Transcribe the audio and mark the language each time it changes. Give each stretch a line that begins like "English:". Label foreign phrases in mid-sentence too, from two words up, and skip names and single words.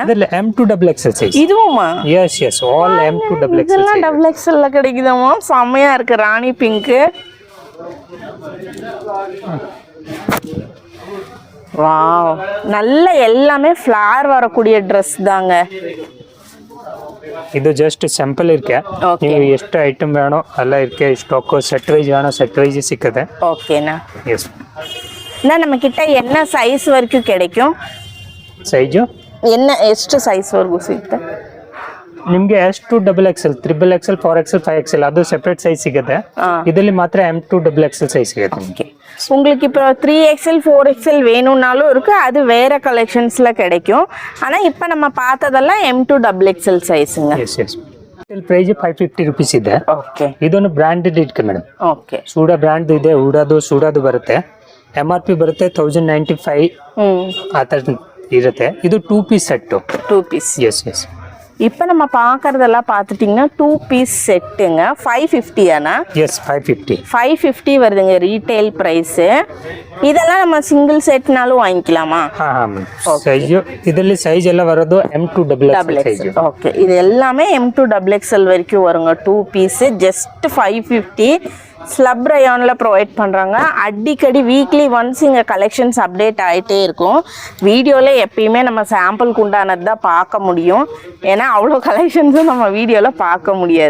Tamil: இதில் M2XX சைஸ். இதுவுமா?
English: yes yes, all M2XX.
Tamil: இதெல்லாம் XXL கிடைக்குதாமா? செம்மையா இருக்கு. ராணி பிங்க்கு. வாவ், நல்ல எல்லாமே ஃப்ளார் வரக்கூடிய ட்ரெஸ் தாங்க.
Kannada: ಇದು
English: just sample
Kannada: ಇರ್ಕೆ. ನೀವು ಎಷ್ಟು ಐಟಮ್ ಬೇಣೋ ಎಲ್ಲ ಇರ್ಕೆ.
English: stock set wise
Kannada: வேணும்,
English: set wise
Kannada: ಸಿಕ್ಕದೆ.
Tamil: ஓகேண்ணா. எஸ். நம்ம கிட்ட என்ன சைஸ் வரைக்கும் கிடைக்கும்?
Kannada: ಸೈಜು என்ன ಎಷ್ಟು ಸೈಜ್ ವರೆಗೂ ಸಿಗುತ್ತೆ ನಿಮಗೆ? S2XXL, XXL, 4XL, 5XL ಅದು
English: separate size
Kannada: ಸಿಗುತ್ತೆ. ಇದರಲ್ಲಿ ಮಾತ್ರ M2XXL சைஸ் ಸಿಗುತ್ತೆ.
Tamil: ஓகே, உங்களுக்கு இப்போ 3XL 4XL வேணும்னாலும் இருக்கு, அது வேற கலெக்ஷன்ஸ்ல கிடைக்கும். ஆனா இப்போ நம்ம பார்த்ததெல்லாம் M2XXL சைஸுங்க. எஸ் எஸ்.
Kannada: ಪ್ರೈಸ್ 550 ರೂಪೀಸ್ ಇದೆ. ಓಕೆ, ಇದೊಂದು ಬ್ರಾಂಡೆಡ್ ಇಟ್ಕೆ ಮೇಡಮ್. ಓಕೆ, ಸೂಡಾ ಬ್ರಾಂಡ್ ಇದೆ. ಸೂಡಾದು ಬರುತ್ತೆ. MRP ಬರುತ್ತೆ 1095 ಆ ಥರ ಇರುತ್ತೆ. ಇದು 2
English: piece set.
Tamil: 2 பீஸ். எஸ் எஸ். இப்போ நம்ம பார்க்கறதெல்லாம் பார்த்துட்டிங்கன்னா 2
English: piece set.
Tamil: 550 ஆனா? எஸ், 550 வருதுங்க
English: retail price.
Tamil: இதெல்லாம் நம்ம
English: single set
Tamil: வாங்கிக்கலாமா?
Kannada: ಸೈಜ್ ಇದರಲ್ಲಿ ಸೈಜ್ ಎಲ್ಲ ಬರೋದು M2XX ಸೈಜ್.
Tamil: ஓகே, இது எல்லாமே M2XXL வரைக்கும் வருங்க. 2 பீஸ் ஜஸ்ட் 550.
English: slub rayon
Tamil: ப்ரொவைட் பண்ணுறாங்க. அடிக்கடி
English: weekly once
Tamil: இங்கே
English: collections update
Tamil: ஆகிட்டே இருக்கும். வீடியோவில் எப்பயுமே நம்ம சாம்பிளுக்கு உண்டானது தான் பார்க்க முடியும். ஏன்னா அவ்வளோ கலெக்ஷன்ஸும் நம்ம வீடியோவில் பார்க்க முடியாது.